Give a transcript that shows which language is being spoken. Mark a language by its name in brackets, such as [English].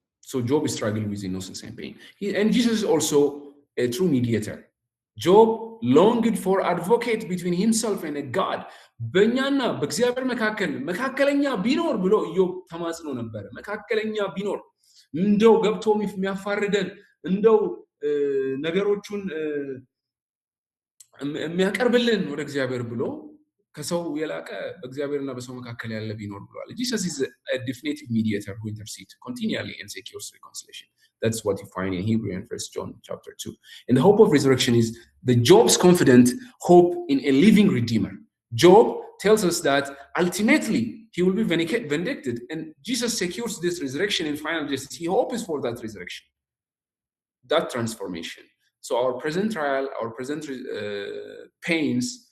[English] So Job is struggling with innocence and pain. And Jesus is also a true mediator. Job longed for advocate between himself and a God. [Amharic] በእኛና በእግዚአብሔር መካከለኛ ቢኖር ብሎ ኢዮብ ተማጽኖ ነበር። መካከለኛ ቢኖር እንደው ገብቶ የሚያፋርደን እንደው ነገሮቹን የሚያቀርብልን ወደ እግዚአብሔር ብሎ ከሰው የላቀ በእግዚአብሔርና በሰው መካከል ያለ ቢኖር ብሏል። [English] Jesus is a definitive mediator who intercedes continually and secures reconciliation. That's what you find in Hebrew and 1 John chapter 2. And the hope of resurrection is the Job's confident hope in a living redeemer. Job tells us that ultimately he will be vindicated, and Jesus secures this resurrection and final justice. He hopes for that resurrection, that transformation. So our present trial, our present pains